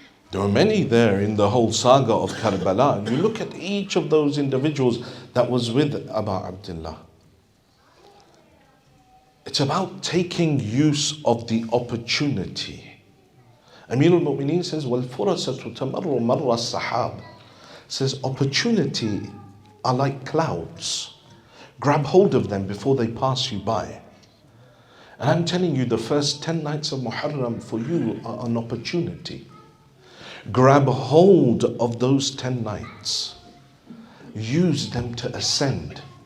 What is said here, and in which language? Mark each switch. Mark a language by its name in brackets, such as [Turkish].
[English] There were many there in the whole saga of Karbala. You look at each of those individuals that was with Abu Abdullah. It's about taking use of the opportunity. Amir al-Mu'mineen says, [Arabic] وَالْفُرَسَةُ تَمَرُّ مَرَّ السَّحَابِ. [English] Says, opportunity are like clouds. Grab hold of them before they pass you by. And I'm telling you, the first 10 nights of Muharram for you are an opportunity. Grab hold of those 10 nights. Use them to ascend.